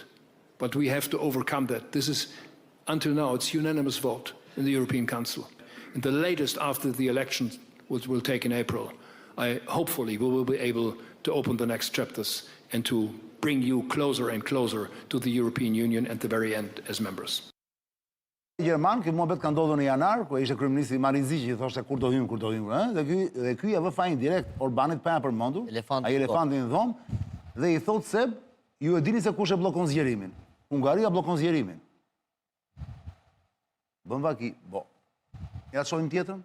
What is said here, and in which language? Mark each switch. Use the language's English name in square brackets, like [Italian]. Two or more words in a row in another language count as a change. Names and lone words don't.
[English] But we have to overcome that. This is, until now, it's unanimous vote in the European Council. And the latest after the elections, which will take in April, hopefully we will be able to open the next chapters and to bring you closer and closer to the European Union at the very end as members. [Albanian] Gjerman, ky muhabet ka ndodhur në janar, ku ishte kryeministri Marinzi që i thoshte kur do hym, ëh, dhe ky ja vë fajin direkt Orbanit pa ja përmendur. Ai elefantin në dhomë dhe i thot se ju e dini se kush e bllokon zgjerimin. Hungaria bllokon zgjerimin. Bën vaki, bo. Ja të shohim tjetrën?